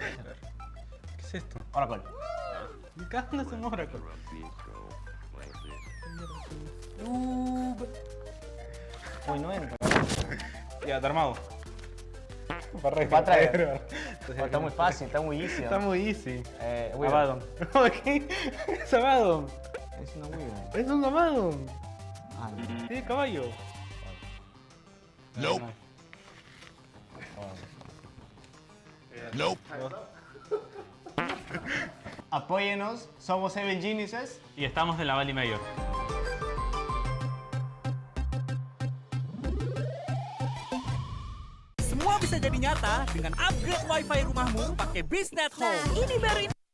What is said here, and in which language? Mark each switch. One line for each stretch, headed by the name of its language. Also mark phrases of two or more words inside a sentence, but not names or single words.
Spanish: ¿Qué es esto? Oracle. Me cago en ese Oracle. Uy, no entra. Ya, está armado. Va a traer. Está muy fácil, está muy easy. Está muy easy. Weird. Abaddon. ¿Qué? Es Abaddon. Es una Weird. Es un Abaddon. Ah, no. Sí, caballo. Nope. Nope. Apóyenos, somos Seven Geniuses. Y estamos en la Bali Major.
Indonesian: Semua bisa jadi nyata dengan upgrade WiFi rumahmu pakai Beastnet Home. Nah, ini baru